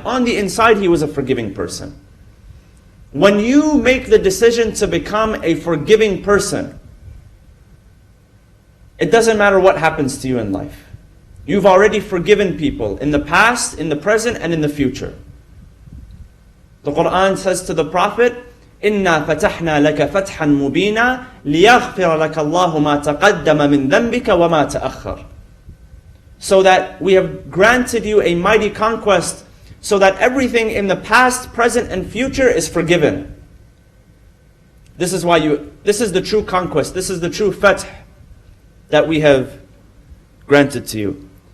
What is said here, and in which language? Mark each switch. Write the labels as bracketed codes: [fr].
[en] On the inside, he was a forgiving person. When you make the decision to become a forgiving person, it doesn't matter what happens to you in life. You've already forgiven people in the past, in the present, and in the future. The Quran says to the Prophet, [ar] إِنَّا فَتَحْنَا لَكَ فَتْحًا مُبِينًا لِيَغْفِرَ لَكَ اللَّهُ مَا تَقَدَّمَ مِنْ ذَنْبِكَ وَمَا تَأَخَّرَ. [en] So that we have granted you a mighty conquest, so that everything in the past, present, and future is forgiven. This is the true conquest, this is the true fath that we have granted to you.